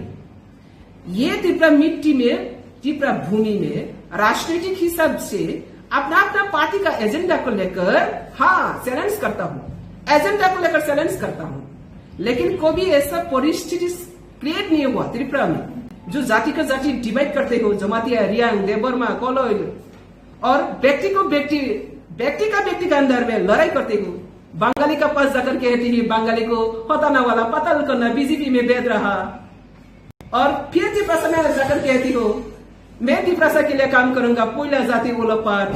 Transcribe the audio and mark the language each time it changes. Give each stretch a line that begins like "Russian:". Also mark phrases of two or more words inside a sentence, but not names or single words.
Hindi: ये त्रिपुरा मिट्टी में, त्रिपुरा भूमि में राजनीतिक हिसाब से अपना अपना पार्टी का एजेंडा को लेकर चैलेंज करता हूं, एजेंडा को लेकर चैलेंज करता हूं, लेकिन कभी ऐसा परिस्थिति क्रिएट नहीं हुआ त्रिपुरा में जो जाति का जाति डिवाइड करते हो, जमातिया, रियांग, देबरमा, कोलोइल, और व्यक्ति का व्यक्ति का अंदर में लड़ाई करते हो। बंगाली का पास जाकर कहती है बंगाली को हटाना वाला पाताल करना बीजेपी में बैठ रहा, और फिर त्रिपुरा में जाकर कहती हो मैं त्रिपुरा के लिए काम करूंगा, कोयला जाति वाला पार्टी।